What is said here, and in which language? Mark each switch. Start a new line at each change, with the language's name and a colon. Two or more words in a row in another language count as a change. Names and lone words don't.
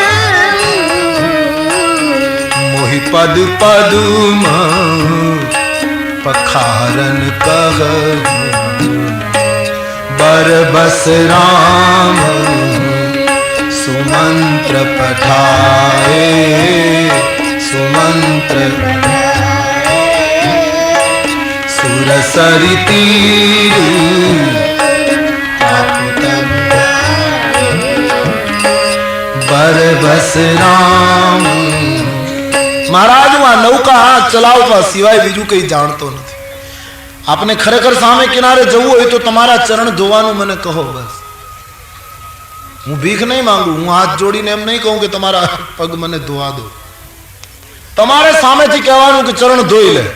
Awadhi: मोहि पद पदुम पखारन कह बरबस राम सुमंत्र पठाए सुमंत्र सुरसरि तीर बरबस राम.
Gujarati: महाराज હું આ નૌકા હાથ ચલાવવા સિવાય બીજું કંઈ જાણતો નથી. આપને ખરેખર સામે કિનારે જવું હોય તો તમારા ચરણ ધોવાનું મને કહો બસ. હું ભીખ નહીં માંગુ. હું હાથ જોડીને એમ નહીં કહું કે તમારા પગ મને ધોવા દો. તમારે સામેથી કહેવાનું કે ચરણ ધોઈ લે.